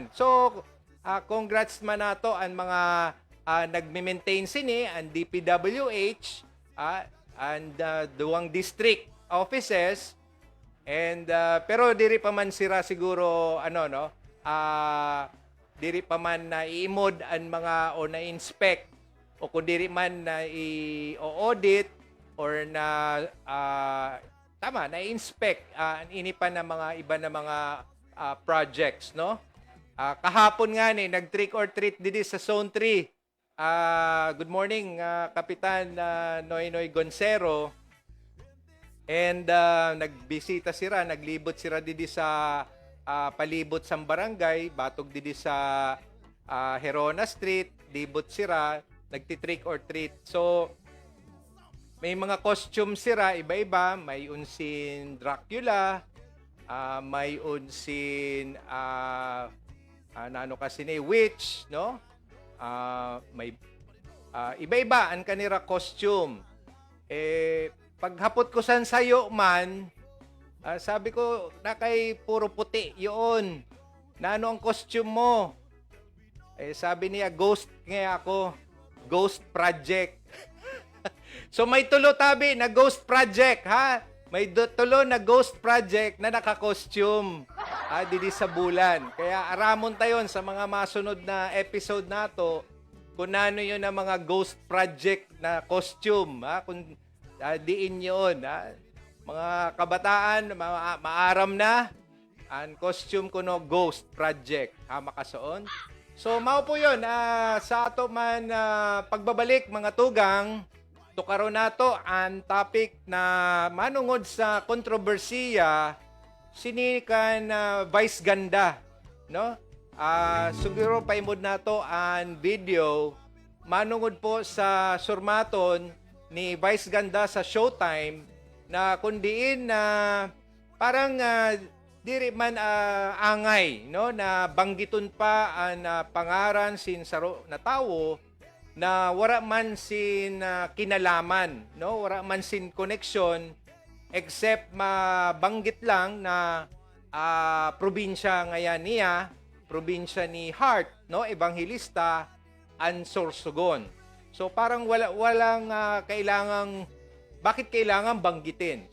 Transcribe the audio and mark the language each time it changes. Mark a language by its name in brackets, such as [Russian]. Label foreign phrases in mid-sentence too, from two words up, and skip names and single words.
[Southern Sorsoganon] So, congrats man nato ang mga nagme-maintain sini, ang DPWH, and duwang district offices, and pero diri pa man sira siguro ano no, diri pa man na iimod ang mga o na inspect o kung diri man na i-audit or na tama na inspect ini pa na mga iba na mga projects, no? Kahapon nga ni nag [English] trick or treat [Southern Sorsoganon] didi sa Zone 3. [English] Good morning, Kapitan Noynoy Goncero. [Southern Sorsoganon] And nagbisita sira, naglibot sira didi sa palibot sa barangay, batog didi sa Herona Street, libot sira, nagti- [English] trick or treat. [Southern Sorsoganon] So, may mga costume sira, iba-iba. May unsin Dracula, may unsin ano kasi ni witch, no? May iba-iba ang kanira costume. Paghapot ko san sayo man, sabi ko na kay puro puti yun. Na ano ang costume mo? Sabi niya ghost nga ako. [English] Ghost project. [Southern Sorsoganon] So may tulo tabi na [English] ghost project, [Southern Sorsoganon] ha? May tulo na [English] ghost project [Southern Sorsoganon] na naka-costume. Didi sa bulan. Kaya aramon tayon sa mga masunod na episode nato kung ano yun ang mga [English] ghost project [Southern Sorsoganon] na costume. Kung diin yun. Mga kabataan, maaram na. Ang costume ko no, [English] ghost project. [Southern Sorsoganon] Makasoon. So, mao po yun. Sa ato man pagbabalik, mga tugang, tukaro nato ang topic na manungod sa kontrobersiya sinikan Vice Ganda, no? Siguro paimod nato ang video manungod po sa surmaton ni Vice Ganda sa Showtime na kundiin na parang diri man angay, no, na banggiton pa ang pangaran sin saro na tawo na wala man sin kinalaman, no, wala man sin connection except mabanggit lang na probinsya ngayon niya, probinsya ni Hart, no, ebanghilista ang Sorsogon. [Filipino] So parang walang kailangang, bakit kailangan banggitin?